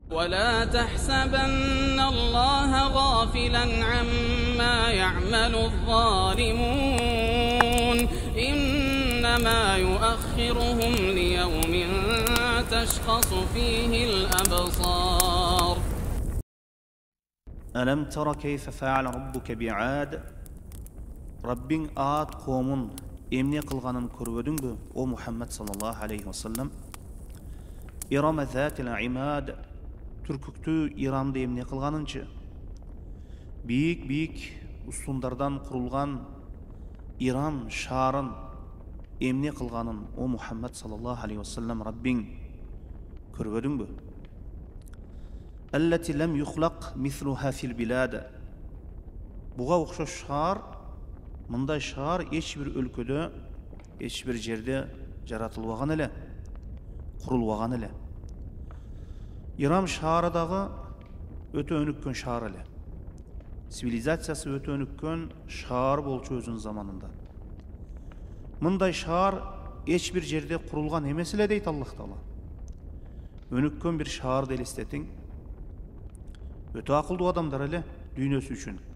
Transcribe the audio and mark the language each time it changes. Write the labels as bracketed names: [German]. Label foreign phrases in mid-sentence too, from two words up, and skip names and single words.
[Arabic] ولا تحسبن الله غافلا عما يعمل الظالمون إنما يؤخرهم ليوم تشخص فيه الأبصار ألم تر كيف فعل ربك بعاد [Kyrgyz] Раббиң Ад коомун эмне кылганын көрбөдүңбү о Мухаммад [Arabic] صلى الله عليه وسلم إرم ذات العماد [Kyrgyz] түркүктүү Ирамды эмне кылганынчы бийик устундардан курулган Ирам шаарын эмне кылганын о Мухаммад [Arabic] صلى الله عليه وسلم [Kyrgyz] Раббиң көрбөдүңбү [Arabic] التي لم يخلق مثلها في البلاد [Kyrgyz] буга окшош шаар мындай шаар эч бир өлкөдө эч бир жерде жаратылбаган эле курулбаган эле Ирам шаары дагы өтө өнүккөн шаар эле цивилизациясы өтө өнүккөн шаар болчу өзүнүн заманында мындай шаар эч бир жерде курулган эмес эле дейт Аллах Таала өнүккөн бир шаарды элестетиң өтө акылдуу адамдар эле дүйнөсү үчүн